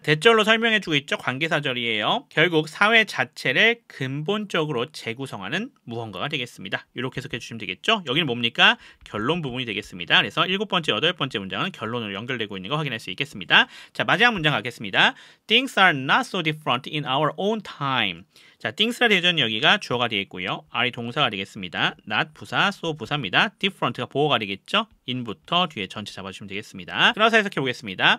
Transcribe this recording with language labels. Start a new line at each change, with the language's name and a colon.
Korean: 대절로 설명해주고 있죠. 관계사절이에요. 결국 사회 자체를 근본적으로 재구성하는 무언가가 되겠습니다. 이렇게 해석해 주시면 되겠죠. 여기는 뭡니까? 결론 부분이 되겠습니다. 그래서 일곱 번째, 여덟 번째 문장은 결론으로 연결되고 있는 거 확인할 수 있겠습니다. 자, 마지막 문장 가겠습니다.
English: Things are not so different in our own time.
Korean: 자, things라 되어져 있는 여기가 주어가 되겠고요. are이 동사가 되겠습니다. not 부사, so 부사입니다. different가 보어가 되겠죠. in부터 뒤에 전체 잡아주시면 되겠습니다. 끊어서 해석해 보겠습니다.